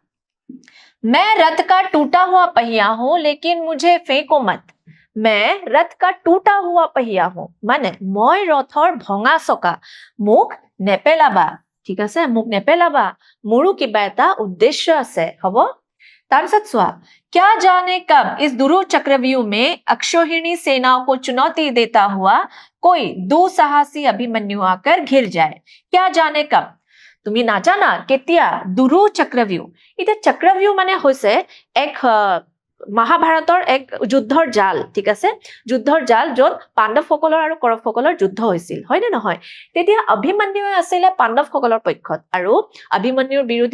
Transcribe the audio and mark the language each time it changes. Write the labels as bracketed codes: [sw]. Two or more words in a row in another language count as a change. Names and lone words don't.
[hi] मैं रथ का टूटा हुआ पहिया हूं लेकिन मुझे फेंको मत मैं रथ का टूटा हुआ पहिया हूं माने [as] মই ৰথৰ ভঙা চকা মোক নেপেলাবা ঠিক আছে মোক নেপেলাবা মোৰো কিবা এটা উদ্দেশ্য আছে হ'ব তাৰপিছত সোৱা [hi] क्या जाने कब इस दुरूह चक्रव्यूह में अक्षौहिणी सेनाओं को चुनौती देता हुआ कोई दुस्साहसी अभिमन्यु आकर घिर जाए क्या जाने कब [as] তুমি নাজানা কেতিয়া দুৰুহ চক্ৰব্যূহ এটা চক্ৰব্যূহ মানে হৈছে এক মহাভাৰতৰ এক যুদ্ধৰ জাল ঠিক আছে যুদ্ধৰ জাল যত পাণ্ডৱসকলৰ আৰু কৌৰৱসকলৰ যুদ্ধ হৈছিল হয় নে নহয় তেতিয়া অভিমন্যু আছিল পাণ্ডৱসকলৰ পক্ষত আৰু অভিমন্যুৰ বিৰোধী